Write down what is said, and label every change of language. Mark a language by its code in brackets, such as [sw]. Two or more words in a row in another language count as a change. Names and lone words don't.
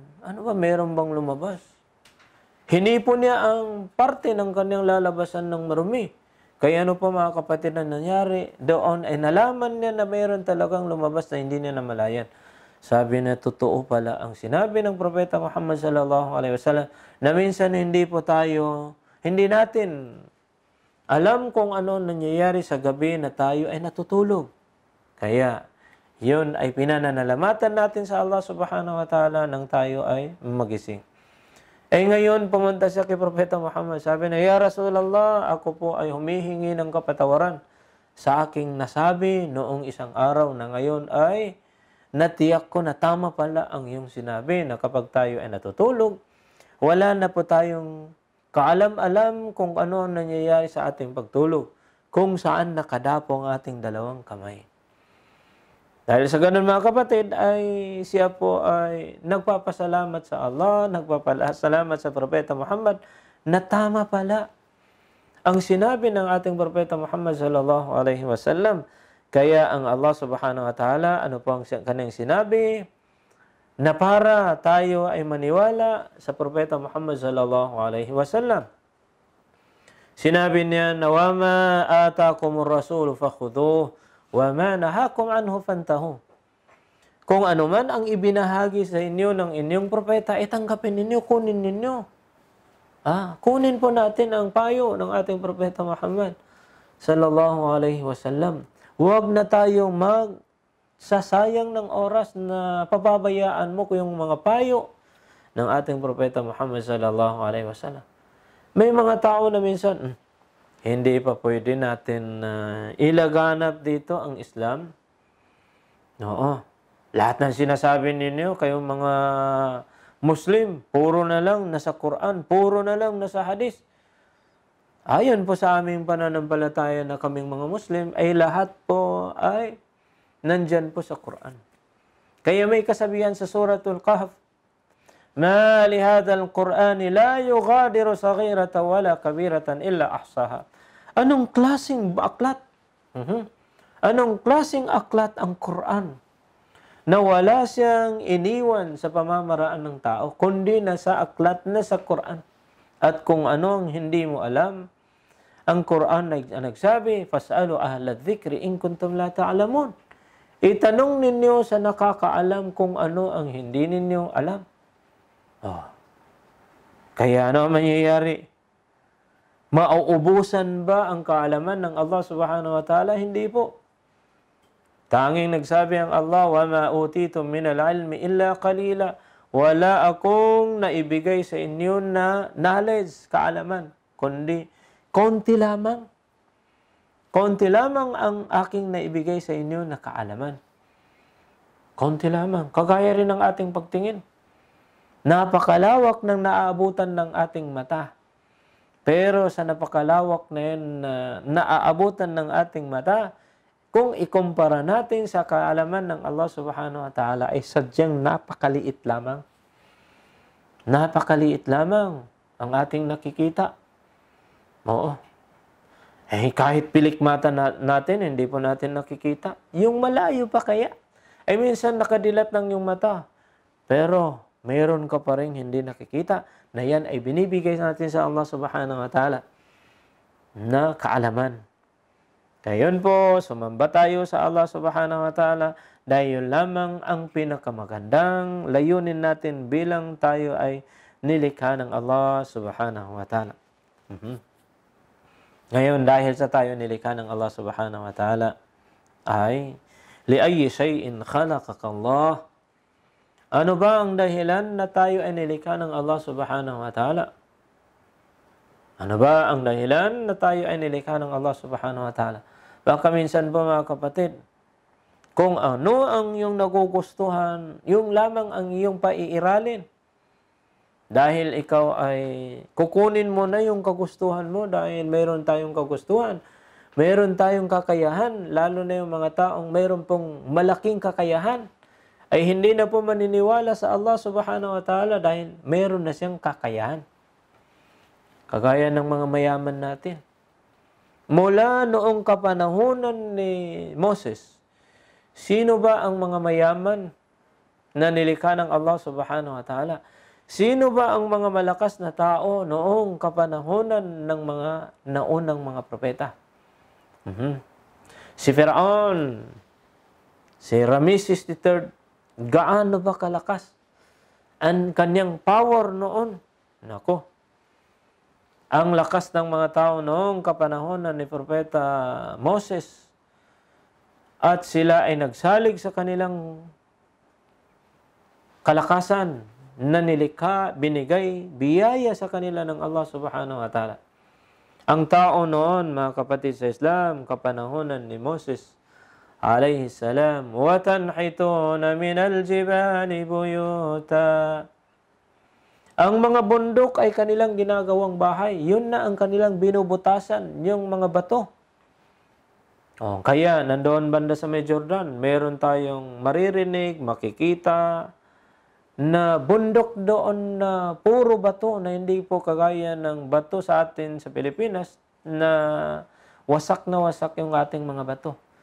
[tl] Ano ba, meron bang lumabas? Hinipon niya ang parte ng kanyang lalabasan ng marumi. Kaya ano pa mga kapatid na nangyari, doon ay nalaman niya na meron talagang lumabas na hindi niya namalayan. Sabi na totoo pala ang sinabi ng Propeta Muhammad [ar] صلى الله عليه وسلم [tl] na minsan hindi natin alam kung ano nangyayari sa gabi na tayo ay natutulog. Kaya, yun ay pinananalamatan natin sa Allah [ar] سبحانه وتعالى [tl] nang tayo ay magising. Ngayon, pumunta siya kay Propeta Muhammad. Sabi na, [ar] يا رسول الله, [tl] ako po ay humihingi ng kapatawaran sa aking nasabi noong isang araw na ngayon ay natiyak ko na tama pala ang iyong sinabi na kapag tayo ay natutulog, wala na po tayong kaalam-alam kung ano ang nangyayari sa ating pagtulog, kung saan nakadapo ang ating dalawang kamay. Dahil sa ganun mga kapatid, siya po ay nagpapasalamat sa Allah, nagpapasalamat sa Propeta Muhammad na tama pala ang sinabi ng ating Propeta Muhammad [ar] صلى الله عليه وسلم. [tl] Kaya ang Allah [ar] سبحانه وتعالى, [tl] ano po ang kanyang sinabi? Na para tayo ay maniwala sa Propeta Muhammad [ar] صلى الله عليه وسلم. [tl] Sinabi niya na [ar] وما آتاكم الرسول فخذوه وما نهاكم عنه فانتهوا. [tl] Kung ano man ang ibinahagi sa inyo ng inyong propeta, tanggapin ninyo, kunin ninyo. Kunin po natin ang payo ng ating Propeta Muhammad [ar] صلى الله عليه وسلم. [tl] Huwag na tayong sasayang ng oras na pababayaan mo ko yung mga payo ng ating Propeta Muhammad [ar] صلى الله عليه وسلم. [tl] May mga tao na minsan, hindi pa pwede natin ilaganap dito ang Islam. Oo. Lahat ng sinasabi ninyo, kayong mga Muslim, puro na lang nasa Quran, puro na lang nasa Hadith. Ayon po sa aming pananampalataya na kaming mga Muslim, lahat po ay nandyan po sa Quran. Kaya may kasabihan sa Suratul Kahf, [ar] ما لهذا القرآن لا يغادر صغيرة ولا كبيرة إلا أحصاها. [tl] Anong klaseng aklat? Anong klaseng aklat ang Quran? Na wala siyang iniwan sa pamamaraan ng tao, kundi nasa aklat na sa Quran. At kung ano ang hindi mo alam, ang Quran ay nagsabi, [ar] فاسألوا أهل الذكر إن كنتم لا تعلمون. [tl] Itanong ninyo sa nakakaalam kung ano ang hindi ninyo alam. Kaya ano mangyayari? Mauubusan ba ang kaalaman ng Allah [ar] سبحانه وتعالى? [tl] Hindi po. Tanging nagsabi ang Allah, [ar] وَمَا أُوتِيتُم مِّنَ الْعِلْمِ إِلَّا قَلِيلًا. [tl] Wala akong naibigay sa inyo na knowledge, kaalaman, kundi konti lamang. Konti lamang ang aking naibigay sa inyo na kaalaman. Konti lamang. Kagaya rin ng ating pagtingin. Napakalawak ng naaabutan ng ating mata. Pero sa napakalawak na yun na naaabutan ng ating mata, kung ikumpara natin sa kaalaman ng Allah [ar] سبحانه وتعالى, [tl] ay sadyang napakaliit lamang. Napakaliit lamang ang ating nakikita. Oo. Kahit pilik mata natin, hindi po natin nakikita. Yung malayo pa kaya? Minsan nakadilat lang yung mata. Pero mayroon ka pa rin hindi nakikita na yan ay binibigay natin sa Allah [ar] سبحانه وتعالى [tl] na kaalaman. Kaya yun po, sumamba tayo sa Allah [ar] سبحانه وتعالى [tl] dahil yun lamang ang pinakamagandang layunin natin bilang tayo ay nilikha ng Allah [ar] سبحانه وتعالى. [tl] Ngayon, dahil sa tayo nilikha ng Allah [ar] سبحانه وتعالى [tl] ay [ar] لأي شيء خلقك الله. [tl] Ano ba ang dahilan na tayo ay nilikha ng Allah [ar] سبحانه وتعالى? [tl] Ano ba ang dahilan na tayo ay nilikha ng Allah [ar] سبحانه وتعالى? [tl] Baka minsan po mga kapatid, kung ano ang iyong nagugustuhan, yung lamang ang iyong paiiralin. Dahil ikaw ay kukunin mo na yung kagustuhan mo dahil mayroon tayong kagustuhan. Mayroon tayong kakayahan, lalo na yung mga taong mayroon pong malaking kakayahan, ay hindi na po maniniwala sa Allah [ar] سبحانه وتعالى [tl] dahil mayroon na siyang kakayahan. Kagaya ng mga mayaman natin. Mula noong kapanahunan ni Moses, sino ba ang mga mayaman na nilikha ng Allah [ar] سبحانه وتعالى? [tl] Sino ba ang mga malakas na tao noong kapanahunan ng mga naunang mga propeta? Si Firaun, si Ramesses III, gaano ba kalakas ang kanyang power noon? Nako. Ang lakas ng mga tao noong kapanahonan ni Propeta Moses at sila ay nagsalig sa kanilang kalakasan na nilikha, binigay, biyaya sa kanila ng Allah [ar] سبحانه وتعالى. [tl] Ang tao noon, mga kapatid sa Islam, kapanahonan ni Moses [ar] عليه السلام, وَتَنْحِتُونَ مِنَ الْجِبَالِ بُيُوتًا. [tl] Ang mga bundok ay kanilang ginagawang bahay. Yun na ang kanilang binubutasan, yung mga bato. Kaya, nandoon banda sa may Jordan, meron tayong maririnig, makikita, na bundok doon na puro bato, na hindi po kagaya ng bato sa atin sa Pilipinas, na wasak yung ating mga bato.